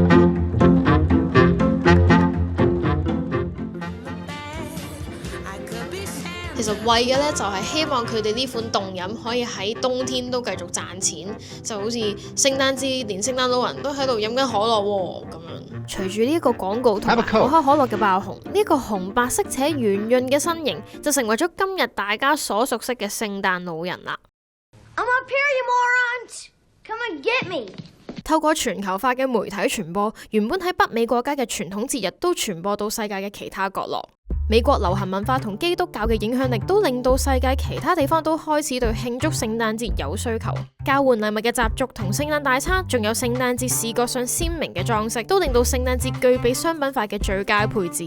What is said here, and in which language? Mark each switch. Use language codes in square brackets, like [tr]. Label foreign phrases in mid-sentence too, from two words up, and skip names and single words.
[yue] 其實為嘅咧就係希望佢哋呢款凍飲可以喺冬天都繼續賺錢，就好似聖誕節連聖誕老人都喺度飲緊可樂喎咁樣。隨住呢一個廣告同埋可口可樂嘅爆紅，呢個紅白色且圓潤嘅身形就成為咗今日大家所熟悉嘅聖誕老人啦。 [en] I'm up here, you morons! Come and get me! [yue] 透過全球化嘅媒體傳播，原本喺北美國家嘅傳統節日都傳播到世界嘅其他角落。美國流行文化同基督教嘅影響力都令到世界其他地方都開始對慶祝聖誕節有需求。交換禮物嘅習俗同聖誕大餐，仲有聖誕節視覺上鮮明嘅裝飾，都令到聖誕節具備商品化嘅最佳配置。